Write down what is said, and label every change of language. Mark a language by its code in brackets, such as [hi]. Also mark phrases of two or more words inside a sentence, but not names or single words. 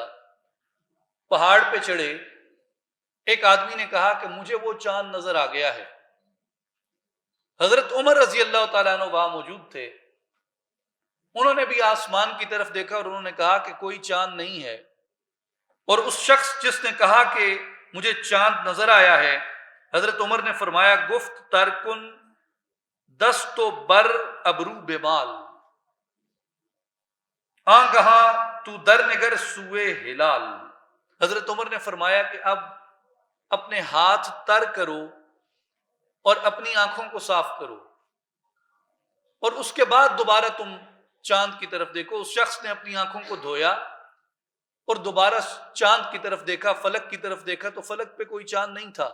[ur] پہاڑ پہ چڑھے، ایک آدمی نے کہا کہ مجھے وہ چاند نظر آ گیا ہے. حضرت عمر رضی اللہ تعالیٰ عنہ وہاں موجود تھے، انہوں نے بھی آسمان کی طرف دیکھا اور انہوں نے کہا کہ کوئی چاند نہیں ہے. اور اس شخص جس نے کہا کہ مجھے چاند نظر آیا ہے، حضرت عمر نے فرمایا [fa] گفت ترکن دست و بر ابرو بمال آنگہاں تو در نگر سوئے ہلال. [ur] حضرت عمر نے فرمایا کہ اب اپنے ہاتھ تر کرو اور اپنی آنکھوں کو صاف کرو اور اس کے بعد دوبارہ تم چاند کی طرف دیکھو. اس شخص نے اپنی آنکھوں کو دھویا اور دوبارہ چاند کی طرف دیکھا، فلک کی طرف دیکھا تو فلک پہ کوئی چاند نہیں تھا.